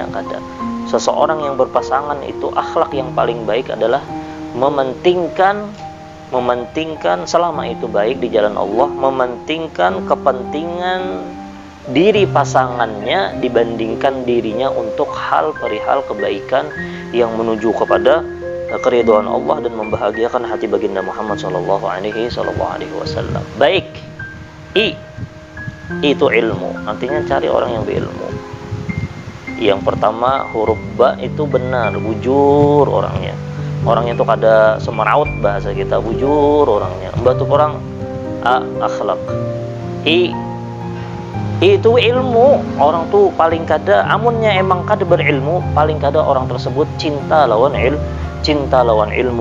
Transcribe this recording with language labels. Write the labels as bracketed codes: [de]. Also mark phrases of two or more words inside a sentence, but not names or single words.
[id] Seseorang yang berpasangan itu akhlak yang paling baik adalah mementingkan selama itu baik di jalan Allah, mementingkan kepentingan diri pasangannya dibandingkan dirinya untuk perihal kebaikan yang menuju kepada keridhaan Allah dan membahagiakan hati baginda Muhammad [ar] sallallahu alaihi wasallam. [id] Baik. Itu ilmu. Artinya cari orang yang berilmu. [bjn] Yang pertama, huruf ba itu benar, bujur orangnya. Orangnya itu kada semeraut, bahasa kita bujur orangnya. Batu orang akhlak. Itu ilmu. Orang tuh paling kada, amunnya emang kada berilmu, paling kada orang tersebut cinta lawan ilmu.